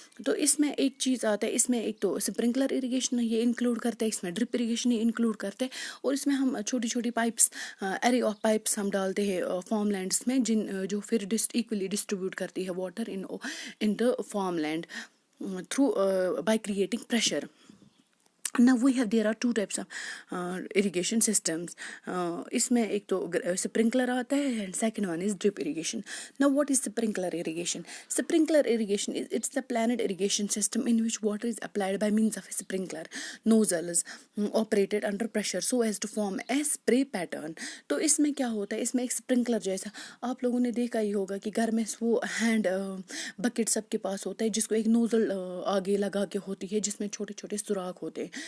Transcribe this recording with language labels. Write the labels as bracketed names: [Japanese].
[Urdu] تو اس میں ایک چیز آتا ہے، اس میں ایک تو اسپرنکلر اریگیشن یہ انکلوڈ کرتا ہے، اس میں ڈرپ اریگیشن یہ انکلوڈ کرتے ہیں، اور اس میں ہم چھوٹی چھوٹی پائپس، ارے آف پائپس ہم ڈالتے ہیں فارم لینڈس میں، جو پھر ایکولی ڈسٹریبیوٹ کرتی ہے [English] Water in the farm land through by creating pressure. Now there are two types of irrigation systems. [Urdu] اس میں ایک تو sprinkler آتا ہے [English] and second one is drip irrigation. Now what is sprinkler irrigation? Sprinkler irrigation it's the planned irrigation system in which water is applied by means of a sprinkler nozzles operated under pressure so as to form a spray pattern. [Urdu] تو اس میں کیا ہوتا ہے، اس میں ایک sprinkler جیسا آپ لوگوں نے دیکھا ہی ہوگا کہ گھر میں وہ ہینڈ بکٹ سب کے پاس ہوتا ہے جس کو ایک نوزل آگے لگا کے ہوتی ہے، جس میں چھوٹے چھوٹے سوراخ ہوتے ہیں.